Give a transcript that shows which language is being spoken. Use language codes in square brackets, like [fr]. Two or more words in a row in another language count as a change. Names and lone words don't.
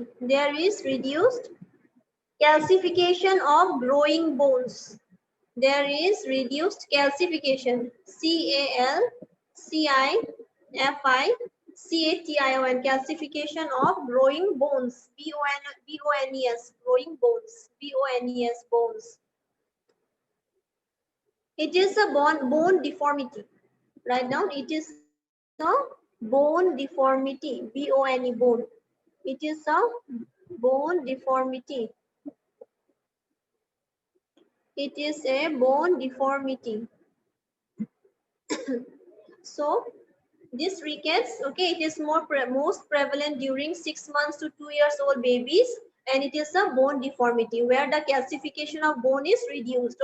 [en] There is reduced calcification of growing bones. There is reduced calcification. C-A-L-C-I-F-I-C-A-T-I-O-N. Calcification of growing bones. B-O-N-E-S. Growing bones. B-O-N-E-S. Bones. It is a bone deformity. Write down, it is a bone deformity. B-O-N-E, bone. It is a bone deformity. It is a bone deformity. So this rickets, okay, it is most prevalent during 6 months to 2 years old babies, and it is a bone deformity where the calcification of bone is reduced.